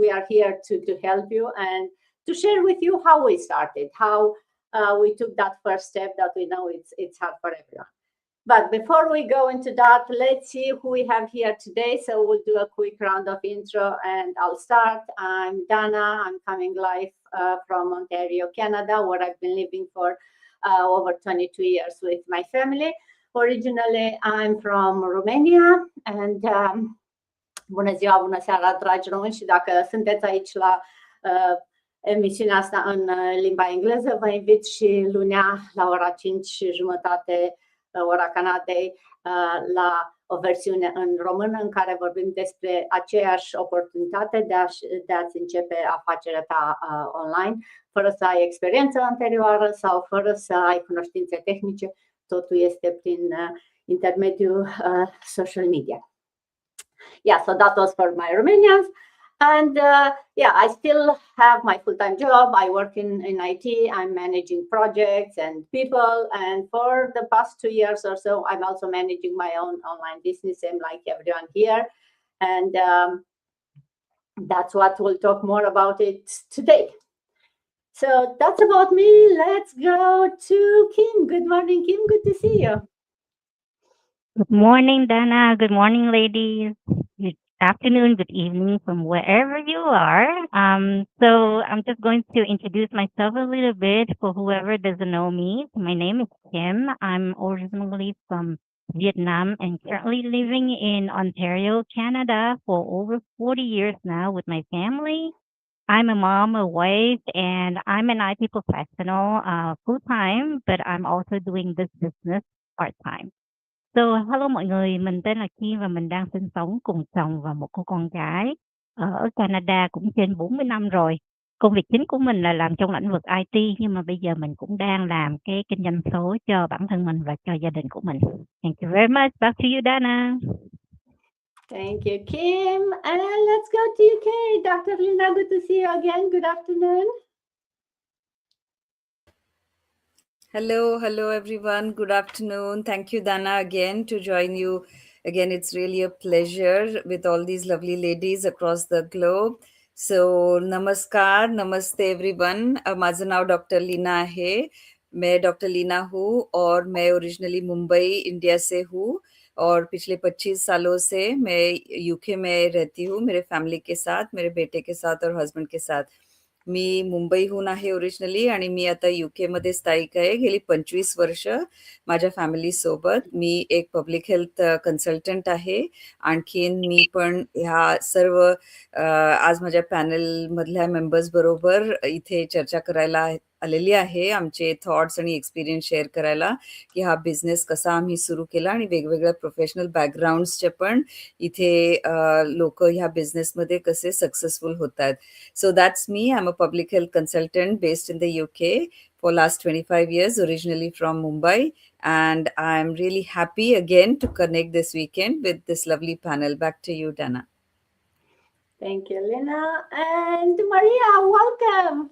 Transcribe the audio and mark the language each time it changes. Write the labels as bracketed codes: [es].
[en] We are here to help you and to share with you how we started, how we took that first step that we know it's hard for everyone. But before we go into that, let's see who we have here today. So we'll do a quick round of intro and I'll start. I'm Dana. I'm coming live from Ontario, Canada, where I've been living for over 22 years with my family. Originally, I'm from Romania and [ro] bună ziua, bună seara, dragi români, și dacă sunteți aici la emisiunea asta în limba engleză, vă invit și lunea la ora 5:30, ora Canadei, la o versiune în română în care vorbim despre aceeași oportunitate de a-ți începe afacerea ta online, fără să ai experiență anterioară sau fără să ai cunoștințe tehnice. Totul este prin intermediul social media. [en] Yeah, so that was for my Romanians. And I still have my full-time job. I work in IT. I'm managing projects and people. And for the past 2 years or so, I'm also managing my own online business, same like everyone here. And that's what we'll talk more about it today. So that's about me. Let's go to Kim. Good morning, Kim. Good to see you. Good morning, Dana. Good morning, ladies. Good afternoon, good evening from wherever you are. So I'm just going to introduce myself a little bit for whoever doesn't know me. My name is Kim. I'm originally from Vietnam and currently living in Ontario, Canada for over 40 years now with my family. I'm a mom, a wife, and I'm an IT professional full-time, but I'm also doing this business part-time. So, hello [vi] mọi người, mình tên là Kim và mình đang sinh sống cùng chồng và một cô con gái ở Canada cũng trên 40 năm rồi. Công việc chính của mình là làm trong lĩnh vực IT, nhưng mà bây giờ mình cũng đang làm cái kinh doanh số cho bản thân mình và cho gia đình của mình. [en] Thank you very much. Back to you, Dana. Thank you, Kim. And let's go to UK. Dr. Lina, good to see you again. Good afternoon. Hello everyone. Good afternoon. Thank you, Dana, again to join you. Again, it's really a pleasure with all these lovely ladies across the globe. So, namaste everyone. [mr] माझं नाव doctor Leena आहे. [hi] मैं doctor Leena हूँ और मैं originally Mumbai India से हूँ और पिछले 25 सालों से मैं यूके में रहती हूँ मेरे फॅमिली के साथ, मेरे बेटे के साथ और हस्बंड के साथ. [mr] मी मुंबईहून आहे ओरिजिनली आणि मी आता युके मध्ये स्थायिक आहे गेली 25 वर्ष माझ्या फॅमिली सोबत. मी एक पब्लिक हेल्थ कन्सल्टंट आहे. आणखीन मी पण ह्या सर्व आज माझ्या पॅनल मधल्या मेंबर्स बरोबर इथे चर्चा करायला आलेली आहे, आमचे थॉट्स आणि एक्सपिरियन्स शेअर करायला की हा बिझनेस कसा आम्ही सुरू केला आणि वेगवेगळ्या प्रोफेशनल बॅकग्राऊंड्सचे पण इथे लोक ह्या बिझनेसमध्ये कसे सक्सेसफुल होतात. [en] So that's me. I'm a public health consultant based in the UK for last 25 years, originally from Mumbai. And I'm really happy again to connect this weekend with this lovely panel. Back to you, Dana. Thank you, Lina. And Maria, welcome.